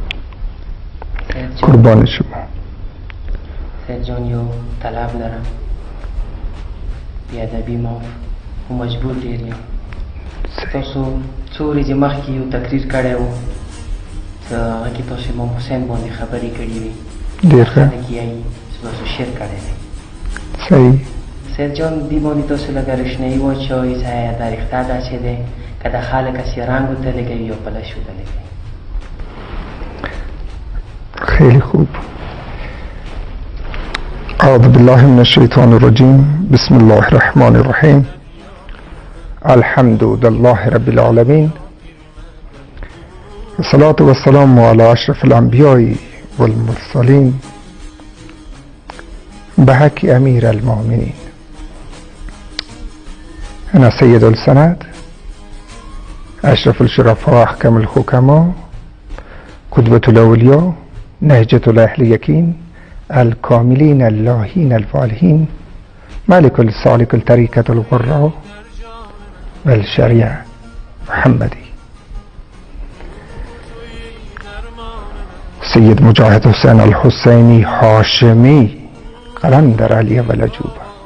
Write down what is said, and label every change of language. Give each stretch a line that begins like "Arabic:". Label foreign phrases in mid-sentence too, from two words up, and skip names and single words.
Persian: قربان شما
Pashto: سید جان یو
Persian: طلب دارم
Pashto: بیادبی ما و مجبور ډیر تاسو څو ورځې مخکې یو تقریر کړی و چې هغه کې تاسو امام حسین باندې خبرې کړې وې ډېر ښه کې یې تاسو شیر کړی دی صحیح سید جان دی باندې تاسو لږه روشنایي واچوئ چې دا ریښته ده چې دی که د خلک هسې رنګ ورته لګوي یا پلش ورته لګوي.
Persian: خیلی خوب.
Arabic: اعوذ بالله من الشیطان الرجیم بسم الله الرحمن الرحیم الحمد لله رب العالمین والصلاة والسلام على اشرف الانبیاء والمرسلین بحق امیر المؤمنین انا سید السند اشرف الشرفاء احکم الحکماء قدوة الاولیاء نهجة الاهل یقین الكاملين اللاهين الفالحين مالك السالك الطريقة الغراء والشريعة محمدي سيد مجاهد حسين الحسيني هاشمي قلندر علي ولجوبة